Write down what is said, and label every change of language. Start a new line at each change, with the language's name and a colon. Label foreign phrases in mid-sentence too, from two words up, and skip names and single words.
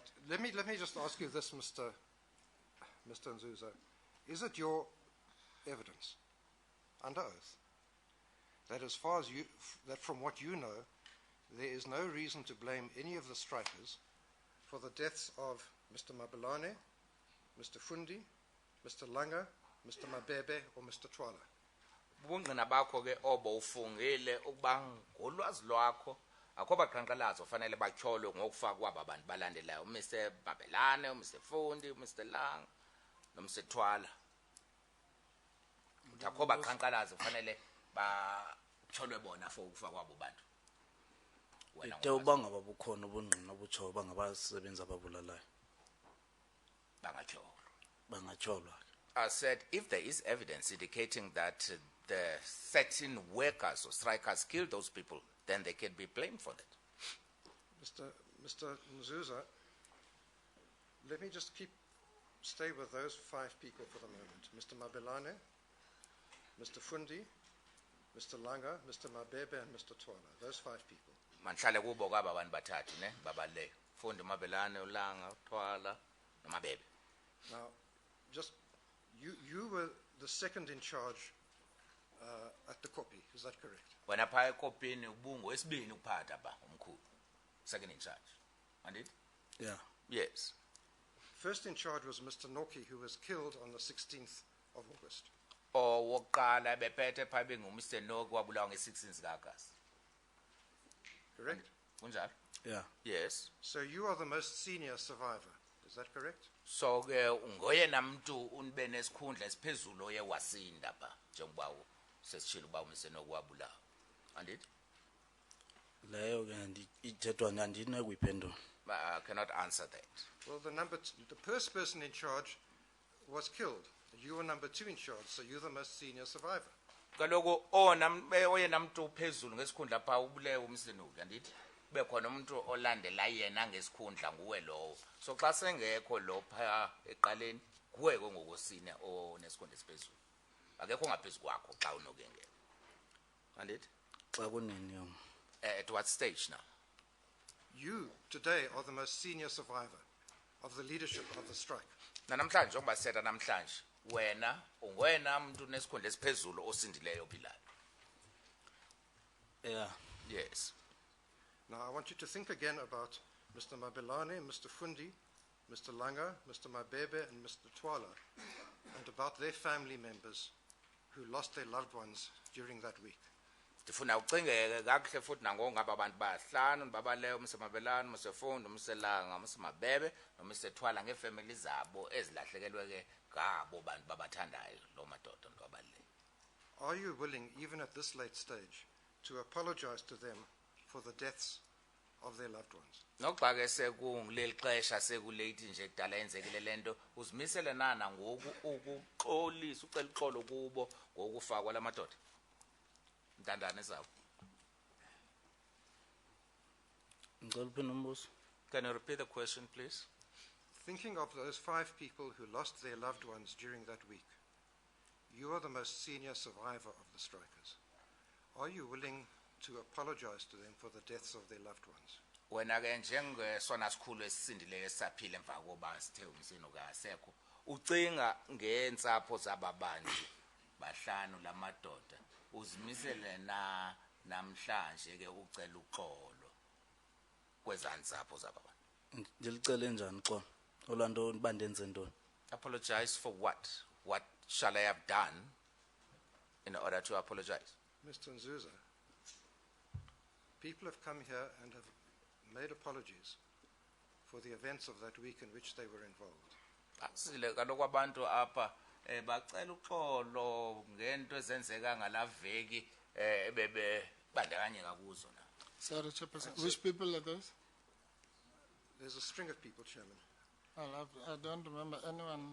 English: Let me just ask you this, Mr. Nzuza. Is it your evidence, under oath, that as far as that from what you know, there is no reason to blame any of the strikers for the deaths of Mr. Mabelane, Mr. Fundi, Mr. Langa, Mr. Mabebe, or Mr. Twala?
Xhosa: ubungqina bakho ke obo ufungile ukuba ngolwazi lwakho akho baqhankqalazo fanele batyholwe ngokufaka kwaba bantu balandelayo uMr Babelane, uMr Fundi, uMr Lang noMr Twala. Akho baqhankqalazo fanele batyholwe bona for ukufaka kwabo bantu. ite ubanga babukhona ubungqina obutsho bangabasebenzi ababulalayo bangatyholwa.
English: I said, if there is evidence indicating that the certain workers or strikers killed those people, then they can be blamed for that. Mr. Nzuza, let me just stay with those 5 people for the moment. Mr. Mabelane, Mr. Fundi, Mr. Langa, Mr. Mabebe, and Mr. Twala. Those 5 people.
Xhosa: Manhlale kubo kwaba abantu bathathu ne babale. Fundi, Mabelane, Ulanga, Twala, Mabebe.
English: Now, just you were the second in charge at the copy. Is that correct?
Xhosa: Wena phaya ekopini ubungu wesibini ukuphatha ba umkhulu.
English: Second in charge. Andit? Yeah. Yes. First in charge was Mr. Noki, who was killed on the 16th of August.
Xhosa: Owokuqala bephethe phaya benguMr Noki wabulawa nge-16 kaAgasti.
English: Correct?
Xhosa: Kunjalo?
English: Yeah. Yes. So you are the most senior survivor. Is that correct?
Xhosa: So ke ungoyena muntu unbe nesikhundla esiphezulu oye wasinda ba njengoba sesishilo ba uMr Noki wabulawa. Andit? Leyo ke ithethwa andinekuyiphendula.
English: I cannot answer that. Well, the first person in charge was killed. You were number 2 in charge, so you're the most senior survivor.
Xhosa: Kaloku oyena muntu uphezulu ngesikhundla pha ubulewe uMr Noki andit? Bekhona umuntu olandela yena ngesikhundla nguwe lowo. So xa sengekho lo pha eqaleni kuwe ngokosina onesikhundla esiphezulu. Akekho ngaphezulu kwakho xa unokengena. Andit? Xa kunini yona.
English: At what stage now? You today are the most senior survivor of the leadership of the strike.
Xhosa: Namhlanje njengoba setha namhlanje wena ungwena umuntu nesikhundla esiphezulu osindileyo ophilayo.
English: Yeah. Yes. Now, I want you to think again about Mr. Mabelane, Mr. Fundi, Mr. Langa, Mr. Mabebe, and Mr. Twala, and about their family members who lost their loved ones during that week.
Xhosa: Ndifuna ucingeke kakuhle futhi nangongaba abantu bahlanu babaleyo uMr Mabelane, uMr Fundi, uMr Langa, uMr Mabebe, noMr Twala ngefamily zabo ezilahlekelwe ke ngabo bantu babathandayo lo madoda nobabaleyo.
English: Are you willing, even at this late stage, to apologize to them for the deaths of their loved ones?
Xhosa: Nokuba ke sekungileli xesha sekulate nje kudala yenzekile lento uzimisele nana ngoku ukuxolisa ucela uxolo kubo ngokufakwa lamadoda ntandane zabo.
English: Can you repeat the question, please? Thinking of those 5 people who lost their loved ones during that week, you are the most senior survivor of the strikers. Are you willing to apologize to them for the deaths of their loved ones?
Xhosa: Wena ke njengesona sikhulu esisindileyo esaphile emva koba sithe uMsino kasekho ucinga ngeentsapho zababantu bahlanu lamadoda uzimisele na namhlanje ke ucela uxolo kwezantsapho zababantu. Ndilicele njani xolo? Olanto bandenze ntoni?
English: Apologize for what? What shall I have done in order to apologize? Mr. Nzuza, people have come here and have made apologies for the events of that week in which they were involved.
Xhosa: Asile kaloku abantu apha bacela uxolo ngento ezenzeka ngalaveki bebe bandakanyeka kuzo na.
English: Sorry, Chairperson. Which people are those? There's a string of people, Chairman. I don't remember anyone.